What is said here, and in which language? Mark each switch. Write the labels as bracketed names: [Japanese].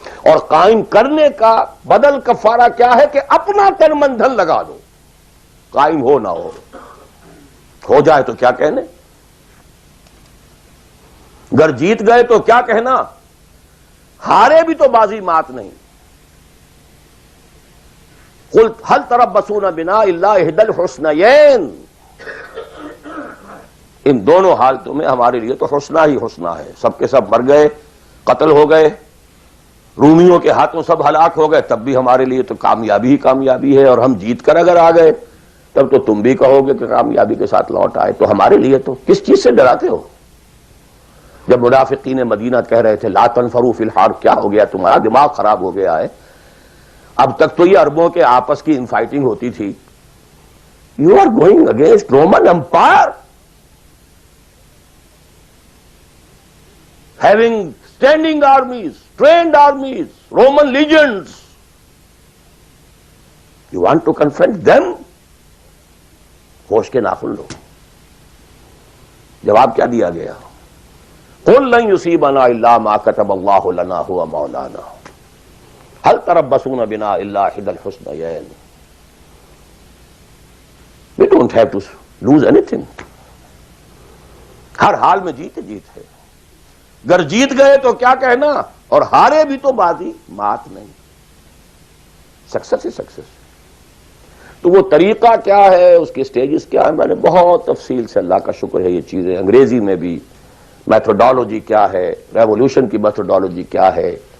[Urdu] اور قائم کرنے کا بدل کفارہ کیا ہے کہ اپنا تن من دھن لگا دو. قائم ہو نہ ہو جائے تو کیا کہنے، گر جیت گئے تو کیا کہنا، ہارے بھی تو بازی مات نہیں. [Arabic] قل هل تربصون بنا الا احدى الحسنيين. [Urdu] ان دونوں حالتوں میں ہمارے لیے تو حسنہ ہی حسنہ ہے. سب کے سب مر گئے، قتل ہو گئے، رومیوں کے ہاتھوں سب ہلاک ہو گئے، تب بھی ہمارے لیے تو کامیابی ہی کامیابی ہے. اور ہم جیت کر اگر آ گئے تب تو تم بھی کہو گے کہ کامیابی کے ساتھ لوٹ آئے. تو ہمارے لیے تو کس چیز سے ڈراتے ہو؟ جب منافقین مدینہ کہہ رہے تھے [Arabic] لا تنفروا فی الحرب، [Urdu] کیا ہو گیا تمہارا دماغ خراب ہو گیا ہے؟ اب تک تو یہ عربوں کے آپس کی انفائٹنگ ہوتی تھی. [English] You are going against Roman empire having standing armies, trained armies, Roman legions. You want to confront them? [Urdu] ہوش کے ناخن لو. جواب کیا دیا گیا؟ [Arabic] قل لن يصيبنا الا ما كتب الله لنا هو مولانا هل تربصون بنا الا احدى الحسنيين. [English] We don't have to lose anything. [Urdu] ہر حال میں جیت جیت ہے. گر جیت گئے تو کیا کہنا، اور ہارے بھی تو بازی مات نہیں. سکسس ہی سکسس. تو وہ طریقہ کیا ہے، اس کے سٹیجز کیا ہے، میں نے بہت تفصیل سے، اللہ کا شکر ہے، یہ چیزیں انگریزی میں بھی، میتھڈالوجی کیا ہے، ریولوشن کی میتھڈالوجی کیا ہے.